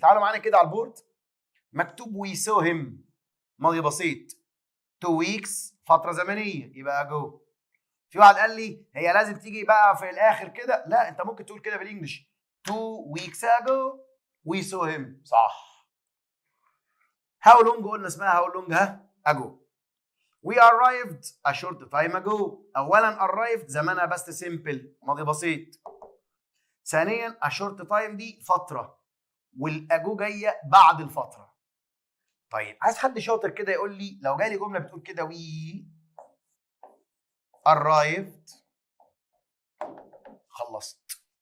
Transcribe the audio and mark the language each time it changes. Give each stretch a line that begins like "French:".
Arabic: تعالوا معانا كده على البورد، مكتوب وي سو هيم ماضي بسيط، 2 weeks فتره زمنيه يبقى اجو. في واحد قال لي هي لازم تيجي بقى في الاخر كده، لا انت ممكن تقول كده بالانجلش
English: 2 weeks ago we saw him،
Arabic: صح.
English: how long
Arabic: قلنا اسمها
English: how long ago. we arrived a short time ago.
Arabic: اولا arrived زمانها بس سيمبل ماضي بسيط. ثانيا a short time دي فتره، والاجو جايه بعد الفتره. طيب عايز حد شاطر كده يقول لي لو جالي جمله بتقول كده
English: we arrived،
Arabic: خلصت.